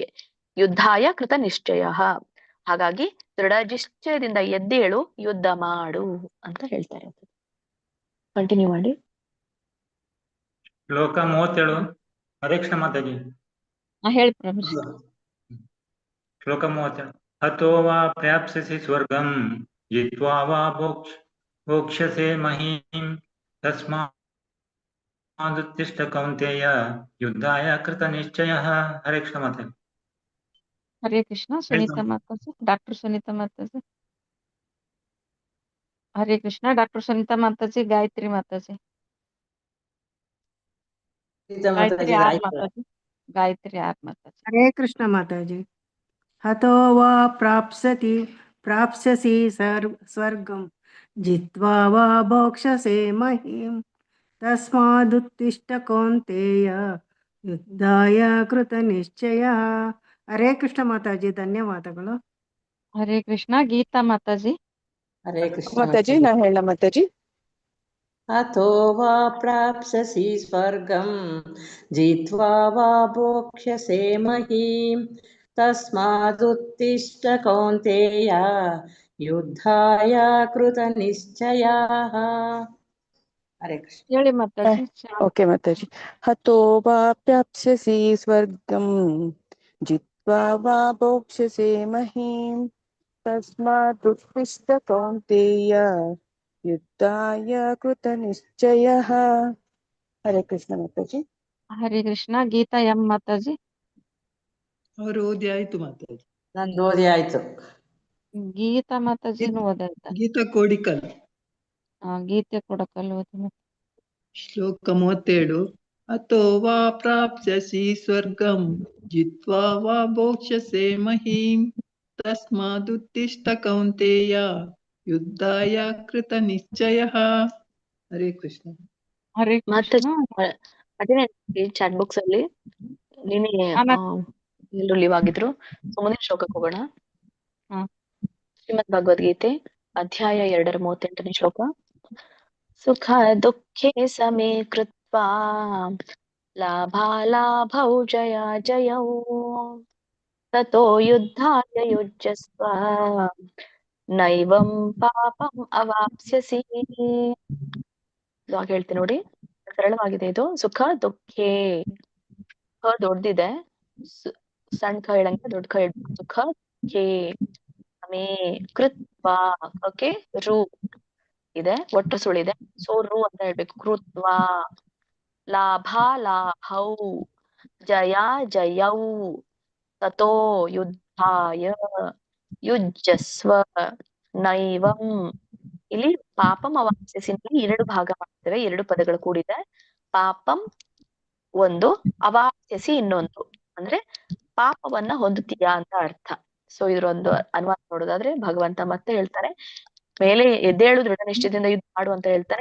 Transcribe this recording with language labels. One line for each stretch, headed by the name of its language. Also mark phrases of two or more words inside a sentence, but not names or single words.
Sanskrit: ಯುದ್ಧಾಯ ಕೃತ ನಿಶ್ಚಯ,
Kannada: ಹಾಗಾಗಿ ದೃಢ ನಿಶ್ಚಯದಿಂದ ಎದ್ದೇಳು, ಯುದ್ಧ ಮಾಡು ಅಂತ ಹೇಳ್ತಾ ಇರೋದು. ಕಂಟಿನ್ಯೂ ಮಾಡಿ. ಶ್ಲೋಕ 37. ಹರೇ ಕೃಷ್ಣ ಮಾತಾಜಿ. ಹೇಳಿ ಪ್ರಭುಜಿ. ಶ್ಲೋಕ 37.
Sanskrit: ಹತೋ ವಾ ಪ್ರಾಪ್ಸ್ಯಸಿ ಸ್ವರ್ಗಂ ಜಿತ್ವಾ ವಾ ಭೋಕ್ಷ್ಯಸೆ ಮಹೀಂ ತಸ್ಮಾದುತ್ತಿಷ್ಠ ಕೌಂತೆಯ ಯುದ್ಧಾಯ ಕೃತ ನಿಶ್ಚಯಃ.
Kannada: ಹರೇ ಕೃಷ್ಣ ಮಾತಾಜಿ. ಹರೇ ಕೃಷ್ಣ. ಸುನೀತಾ ಮಾತಾಜಿ, ಡಾಕ್ಟರ್ ಸುನೀತಾ ಮಾತಾಜಿ. ಹರೇ ಕೃಷ್ಣ. ಡಾಕ್ಟರ್ ಸುನೀತಾ ಮಾತಾಜಿ, ಗಾಯತ್ರಿ ಮಾತಾಜಿ. ಗಾಯತ್ರಿ ಆರ್ ಮಾತಾಜಿ. ಗಾಯತ್ರಿ ಆರ್ ಮಾತಾಜಿ. ಹರೇ ಕೃಷ್ಣ ಮಾತಾಜಿ.
Sanskrit: ಹತೋ ವಾ ಪ್ರಾಪ್ಸ್ಯಸಿ ಸ್ವರ್ಗಂ ಜಿತ್ವಾ ವಾ ಭೋಕ್ಷಸೆ ಮಹೀಂ ತಸ್ಮಾದುತ್ತಿಷ್ಠ ಕೌಂತೆಯ ಯುದ್ಧಾಯ ಕೃತ ನಿಶ್ಚಯ.
Kannada: ಹರೇ ಕೃಷ್ಣ ಮಾತಾಜಿ, ಧನ್ಯವಾದಗಳು. ಹರೇ ಕೃಷ್ಣ. ಗೀತಾ ಮಾತಾಜಿ. ಹರೇ ಕೃಷ್ಣ ಮಾತಾಜಿ. ನಾ ಹೇಳ ಮಾತಾಜಿ.
Sanskrit: ಅಥೋ ವಾ ಪ್ರಾಪ್ಸ್ಯಸಿ ಸ್ವರ್ಗಂ ಜಿತ್ವಾ ವಾ ಭೋಕ್ಷ್ಯಸೆ ಮಹೀಂ ತಸ್ಮಾದುತ್ತಿಷ್ಠ ಕೌಂತೆಯ ಯುದ್ಧಾಯ ಕೃತ ನಿಶ್ಚಯಃ.
Kannada: ಹರೇ ಕೃಷ್ಣ. ಹೇಳಿ ಮಾತಾಜಿ. ಓಕೆ ಮಾತಾಜಿ.
Sanskrit: ಹತೋ ವಾ ಪ್ರಾಪ್ಸ್ಯಸಿ ಸ್ವರ್ಗಂ ಜಿತ್ವಾ ವಾ ಭೋಕ್ಷ್ಯಸೆ ಮಹೀಂ ತಸ್ಮಾದುತ್ತಿಷ್ಠ ಕೌಂತೆಯ ಯುದ್ಧಾಯ ಕೃತ ನಿಶ್ಚಯಃ.
Kannada: ಹರೇ ಕೃಷ್ಣ ಮಾತಾಜಿ. ಹರೇ ಕೃಷ್ಣ. ಗೀತಾ ಎಂ ಮಾತಾಜಿ. ಅವರು ಓದಿ ಆಯ್ತು ಮಾತಾಜಿ. ನಂದು ಓದಿ ಆಯ್ತು. ಗೀತಾ ಮಾತಾಜಿನೂ ಓದಾಯ್ತ? ಗೀತಾ ಕೋಡಿಕಲ್. ಗೀತೆ ಕೊಡಕಲ್ ಓದಿ.
Sanskrit: ಶ್ಲೋಕ 37. ಅತೋ ವಾ ಪ್ರಾಪ್ಸ್ಯಸಿ ಸ್ವರ್ಗಂ ಜಿತ್ವಾ ವಾ ಭೋಕ್ಷ್ಯಸೆ ಮಹೀಂ ತಸ್ಮಾದುತ್ತಿಷ್ಠ ಕೌಂತೆಯ ಯುದ್ಧಾಯ ಕೃತ ನಿಶ್ಚಯಃ.
Kannada: ಹರೇ ಕೃಷ್ಣ. ಹರೇ ಕೃಷ್ಣ. ಅದೇ
English: chat box
Kannada: ಅಲ್ಲಿ ನಿನ್ನೆ ಎಲ್ಲರೂ ಲೀವ್ ಆಗಿದ್ರು. ಮುಂದಿನ ಶ್ಲೋಕಕ್ಕೆ ಹೋಗೋಣ. ಶ್ರೀಮದ್ ಭಗವದ್ಗೀತೆ ಅಧ್ಯಾಯ 2 ಶ್ಲೋಕ.
Sanskrit: ಸುಖ ದುಃಖೇ ಸಮೇ ಕೃತ್ವಾ ಲಾಭಾಲಾಭೌ ಜಯಾ ಜಯೌ ತತೋ ಯುದ್ಧಾಯ ಯುಜ್ಯಸ್ವ ನೈವಂ ಪಾಪಂ ಅವಾಪ್ಸ್ಯಸಿ.
Kannada: ಇವಾಗ ಹೇಳ್ತೀನಿ ನೋಡಿ, ಸರಳವಾಗಿದೆ ಇದು.
Sanskrit: ಸುಖ ದುಃಖೇ,
Kannada: ದೊಡ್ಡದಿದೆ, ಸಣ್ಣ ಕ ಹೇಳಂಗೆ ದೊಡ್ಡ ಕ ಹೇಳ್ಬೇಕು.
Sanskrit: ಸುಖ ದುಃಖೇ ಸಮೇ ಕೃತ್ವಾ,
Kannada: ಓಕೆ, ರು ಇದೆ, ಒಟ್ಟು ಸುಳಿದೆ. ಸೊ ರು ಅಂತ ಹೇಳ್ಬೇಕು.
Sanskrit: ಕೃತ್ವಾ ಲಾಭ ಲಾಭೌ ಜಯ ಜಯೌ ತತೋ ಯುದ್ಧಾಯ ಯುಜ್ಯಸ್ವ ನೈವಂ.
Kannada: ಇಲ್ಲಿ
Sanskrit: ಪಾಪಂ ಅವಾಪ್ಸ್ಯಸಿ
Kannada: ಎರಡು ಭಾಗ ಮಾಡ್ತೇವೆ, ಎರಡು ಪದಗಳು ಕೂಡಿದೆ. ಪಾಪಂ ಒಂದು, ಅವಾಪ್ಸ್ಯಸಿ ಇನ್ನೊಂದು. ಅಂದ್ರೆ ಪಾಪವನ್ನ ಹೊಂದುತ್ತೀಯಾ ಅಂತ ಅರ್ಥ. ಸೊ ಇದ್ರೊಂದು ಅನುವಾದ ನೋಡೋದಾದ್ರೆ ಭಗವಂತ ಮತ್ತೆ ಹೇಳ್ತಾನೆ, ಮೇಲೆ ಎದ್ದೇಳು ದೃಢ ನಿಶ್ಚಯದಿಂದ ಯುದ್ಧ ಮಾಡು ಅಂತ ಹೇಳ್ತಾನೆ.